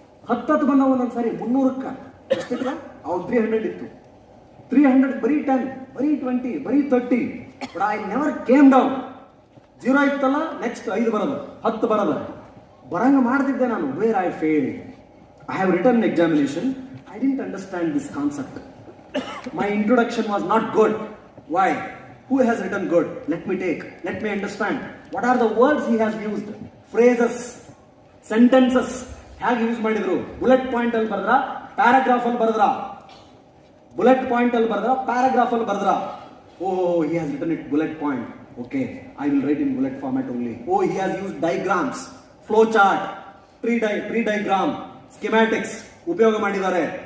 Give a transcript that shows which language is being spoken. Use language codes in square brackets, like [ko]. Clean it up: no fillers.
[kn] 10 ಬಂದ ಒಂದೊಂದ್ಸಾರಿ 300ಕ್ಕ ಎಷ್ಟಿಲ್ಲ, ಅವ್ರು 300 ಇತ್ತು. 300 ಬರೀ 10, ಬರೀ 20, ಬರೀ 30. [en] But I never came down. [kn] 0 ಇತ್ತಲ್ಲ, ನೆಕ್ಸ್ಟ್ 5 ಬರೋದು, 10 ಬರೋದು. ಬರಂಗ ಮಾಡ್ತಿದ್ದೆ ನಾನು. [en] Where I fail, I have return examination, I didn't understand this concept. My introduction was not good. Why? Who has written good? Let me take. Let me understand. What are the words he has used? Phrases, sentences. [kn] ಹೇಗೆ use ಮಾಡಿದ್ರು? Bullet point ಅಲ್ಲಿ ಬರೆದ್ರ, paragraph ಅಲ್ಲಿ ಬರೆದ್ರ? Bullet point ಅಲ್ಲಿ ಬರೆದ್ರ, paragraph ಅಲ್ಲಿ ಬರೆದ್ರ? [en] Oh, he has written it bullet point. Okay, I will write in bullet format only. Oh, he has used diagrams, flow chart, tree diagram, schematics [kn] ಉಪಯೋಗ ಮಾಡಿದ್ದಾರೆ.